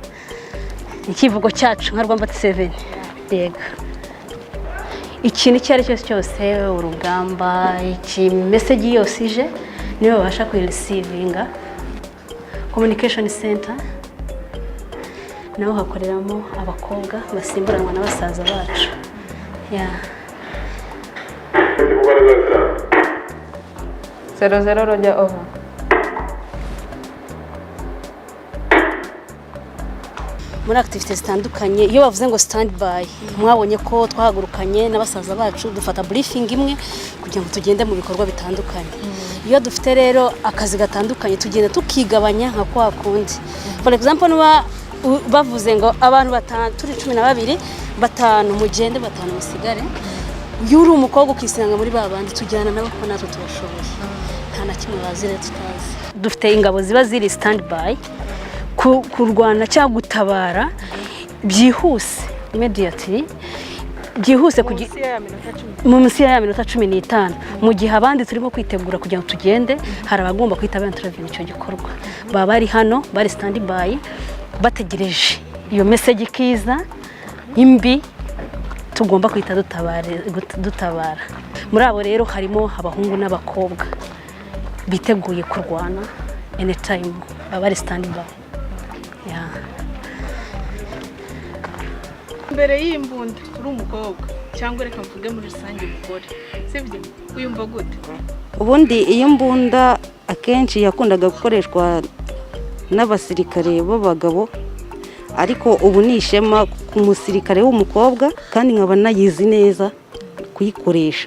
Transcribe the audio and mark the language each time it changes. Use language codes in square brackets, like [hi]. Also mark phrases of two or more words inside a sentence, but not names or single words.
[rw] ikivugo cyacu nka Rwanda 7 yego ikintu cyari cyose urugamba iki message yose ije niyo babasha kuyirecevinga [en] communication center [rw] naho hakoreramo abakobwa basimburanwa n'abasaza bacu ya [en] 00 roja over [rw] muri activité zitandukanye. Iyo bavuze ngo [en] stand by, [rw] mwabonye ko twahagurukanye n'abasaza bacu dufata briefing imwe kugira ngo tugende mu bikorwa bitandukanye. Iyo dufite rero akazi gatandukanye tugenda tukigabanya nka kwa kundi. [en] For example, [rw] bavuze ngo abantu batanu turi 12 batanu mugende batanu musigare. Iyo uri umukobwa ukisanga muri babandi tujyana nabo ko natwe tubashoboye. Nta na kimwe bazire tutazi. Dufite ingabo ziba ziri [en] stand by [rw] kurwana cyangwa gutabara byihuse immediately byihuse mu munsi ya minota 15 mu gihe abandi turimo kwitegura kugira ngo tugende. Hari abagomba kwitaba intervene icyo gikorwa, baba bari hano bari [en] stand by [rw] bategereje iyo message kiza imbi tugomba kwita dutabara. Muri abo rero harimo abahungu n'abakobwa biteguye kurwana anytime, bari [en] stand by. [rw] Mbere y'imbunda uri umukobwa cyangwa reka mvuge muri rusange umugore, sibyo uyumva gute? Ubundi iyo mbunda akenshi yakundaga gukoreshwa n'abasirikare b'abagabo, ariko ubu ni ishema ku musirikare w'umukobwa kandi nkaba nayizi neza kuyikoresha.